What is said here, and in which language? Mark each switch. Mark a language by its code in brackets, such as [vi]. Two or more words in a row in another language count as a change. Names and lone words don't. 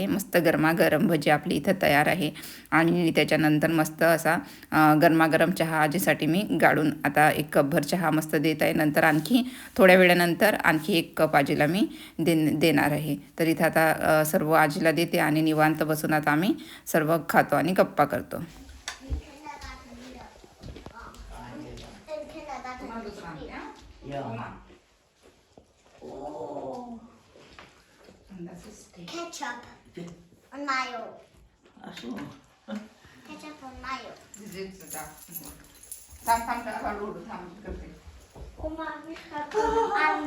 [mr] मस्त गरमागरम भजी आपली इथं तयार आहे आणि त्याच्यानंतर मस्त असा गरमागरम चहा आजीसाठी मी गाळून आता 1 कपभर चहा मस्त देत आहे. नंतर आणखी थोड्या वेळानंतर आणखी 1 कप आजीला मी देणार आहे. तर इथं आता सर्व आजीला देते आणि निवांत बसून आता आम्ही सर्व खातो आणि गप्पा करतो. [de] Ja. Oh. Ketchup und Mayo. Ach so. Ketchup und Mayo. Oma, wie schreibt man an?